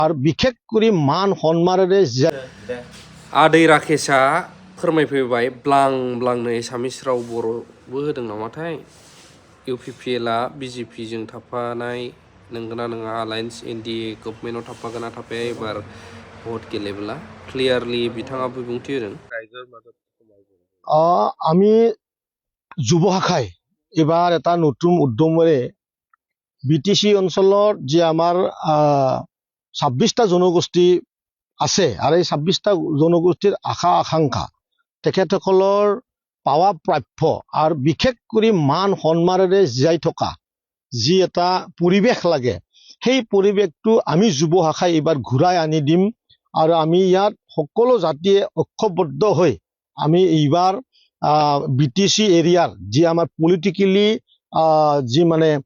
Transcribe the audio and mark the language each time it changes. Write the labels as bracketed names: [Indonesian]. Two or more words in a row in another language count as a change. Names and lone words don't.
[Assamese] আর বিশেষ করে মান সম্মানেৰে [Bodo] आदै राकेशआ फोरमायफैबाय ब्लां ब्लांनो एसामिस राव बर'बो होदों नामाथाय इउपिपिएलआ बिजेपिजों थाफानाय नंगौना नङा एलायन्स एनडिए गभर्नमेन्टआव थाफागोन ना थाफाया एबार भट गेलेब्ला क्लियारलि बिथाङा बिबुंथि होदों [Assamese] আমি যুৱ শাখাই এবাৰ এটা নতুন উদ্যমেৰে বিটিসি অঞ্চলৰ যে আমাৰ 26টা জনগোষ্ঠী আছে আৰু এই 26টা জনগোষ্ঠীৰ আশা আকাংক্ষা তেখেতসকলৰ পাৱা প্ৰাপ্য আৰু বিশেষ কৰি মান সম্মানেৰে জীয়াই থকা যি এটা পৰিৱেশ লাগে সেই পৰিৱেশটো আমি যুৱ শাখাই এবাৰ ঘূৰাই আনি দিম আৰু আমি ইয়াত সকলো জাতিয়ে ঐক্যবদ্ধ হৈ আমি এইবাৰ বিটিসি এৰিয়াৰ যি আমাৰ পলিটিকেলি যি মানে